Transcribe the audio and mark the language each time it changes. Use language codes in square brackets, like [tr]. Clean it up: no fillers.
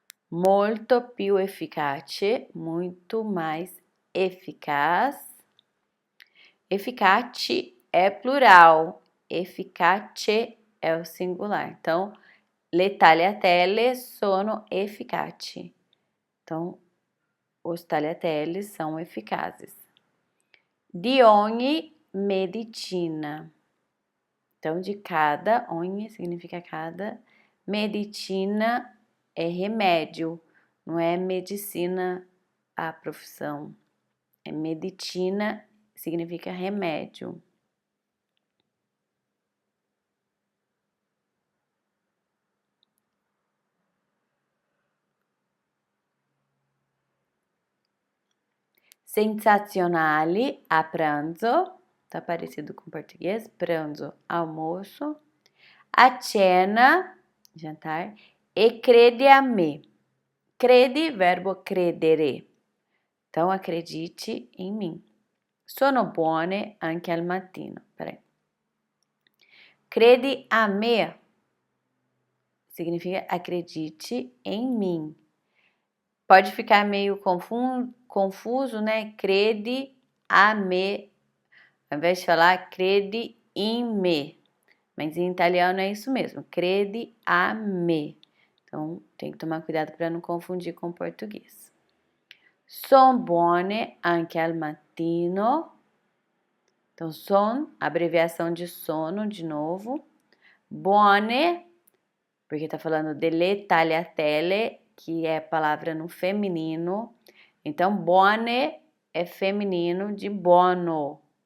[it] Molto più efficace, [pt] muito mais eficaz. Efficace é plural, efficace é o singular. Então, le tagliatelle sono efficaci. Então, os tagliatelles são eficazes. [it] Di ogni medicina. [pt] Então, de cada, ogni significa cada, medicina é remédio, não é medicina a profissão. É medicina, significa remédio. Sensazionali a pranzo, tá parecido com português, pranzo, almoço. A cena, jantar. [it] E crede a me. [pt] Crede, verbo credere. Então, acredite em mim. [it] Sono buone anche al mattino. [pt] Peraí. [it] Crede a me [pt] significa acredite em mim. Pode ficar meio confuso, né? [it] Crede a me, [pt] ao invés de falar [it] crede in me. [pt] Mas em italiano é isso mesmo, [it] crede a me. [pt] Então, tem que tomar cuidado para não confundir com português. [it] Son buone anche al mattino. [pt] Então, son, abreviação de sono, de novo. Buone, porque tá falando delle tagliatelle, que é palavra no feminino. Então, buone é feminino de buono.